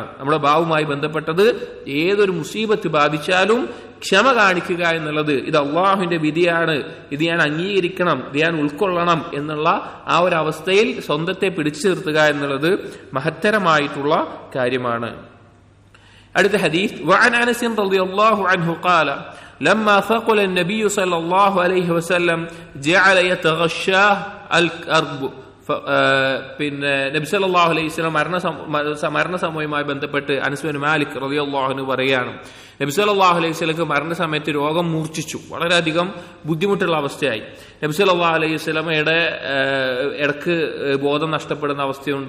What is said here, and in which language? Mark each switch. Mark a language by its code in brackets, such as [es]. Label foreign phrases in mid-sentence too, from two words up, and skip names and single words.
[ml] നമ്മുടെ ബാവുമായി ബന്ധപ്പെട്ടത് ഏതൊരു മുസീബത്ത് ബാധിച്ചാലും ക്ഷമ കാണിക്കുക എന്നുള്ളത്, ഇത് അള്ളാഹുവിന്റെ വിധിയാണ്, ഇത് ഞാൻ അംഗീകരിക്കണം, ഇത് ഞാൻ ഉൾക്കൊള്ളണം എന്നുള്ള ആ ഒരു അവസ്ഥയിൽ സ്വന്തത്തെ പിടിച്ചു നിർത്തുക എന്നുള്ളത് മഹത്തരമായിട്ടുള്ള കാര്യമാണ്. അടുത്ത ഹദീസ്, [ar] وعن أنس رضي الله عنه قال لما ثقل النبي صلى الله عليه وسلم جعل يتغشاه الكرب. [ml] പിന്നെ നബി [ar] صلى الله عليه وسلم [ml] മരണസമയവുമായി ബന്ധപ്പെട്ട് അനസ് ബിൻ മാലിക് [ar] رضي الله عنه [ml] പറയാണ്, നബി [ar] صلى الله عليه وسلم [ml] മരണസമയത്ത് രോഗം മൂർച്ഛിച്ചു, വളരെയധികം ബുദ്ധിമുട്ടുള്ള അവസ്ഥയായി. നബി [ar] صلى الله عليه وسلم [ml] ഇടക്ക് ബോധം നഷ്ടപ്പെടുന്ന അവസ്ഥയുണ്ട്.